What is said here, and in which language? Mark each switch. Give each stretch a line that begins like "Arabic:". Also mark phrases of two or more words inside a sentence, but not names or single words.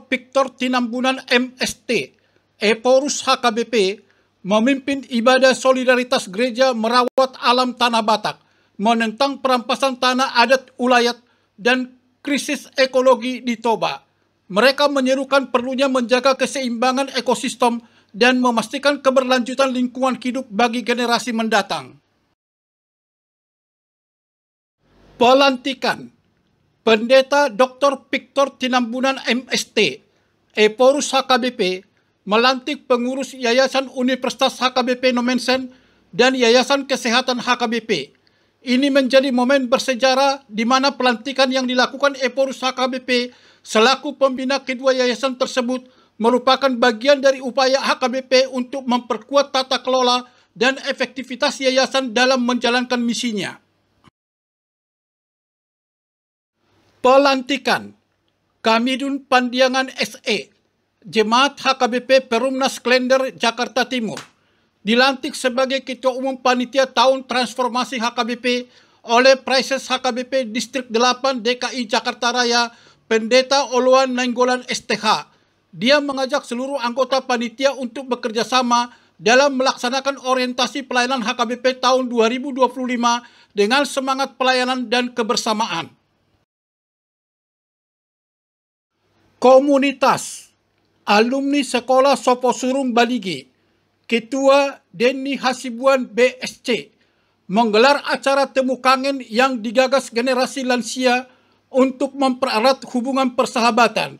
Indonesian: Victor Tinambunan MST, Eporus HKBP, memimpin ibadah solidaritas gereja merawat alam tanah Batak, menentang perampasan tanah adat ulayat dan krisis ekologi di Toba. Mereka menyerukan perlunya menjaga keseimbangan ekosistem dan memastikan keberlanjutan lingkungan hidup bagi generasi mendatang. Pelantikan. Pendeta Dr. Victor Tinambunan MST, Eporus HKBP, melantik pengurus Yayasan Universitas HKBP Nomensen dan Yayasan Kesehatan HKBP. Ini menjadi momen bersejarah di mana pelantikan yang dilakukan Eporus HKBP selaku pembina kedua yayasan tersebut merupakan bagian dari upaya HKBP untuk memperkuat tata kelola dan efektivitas yayasan dalam menjalankan misinya. Pelantikan. Kamidun Pandiangan SE, Jemaat HKBP Perumnas Klender, Jakarta Timur, dilantik sebagai Ketua Umum Panitia Tahun Transformasi HKBP oleh Praises HKBP Distrik 8 DKI Jakarta Raya, Pendeta Oluan Nainggolan STH. Dia mengajak seluruh anggota panitia untuk bekerja sama dalam melaksanakan orientasi pelayanan HKBP tahun 2025 dengan semangat pelayanan dan kebersamaan. Komunitas alumni Sekolah Soposurung Balige, Ketua Denny Hasibuan BSC, menggelar acara temu kangen yang digagas generasi lansia untuk mempererat hubungan persahabatan.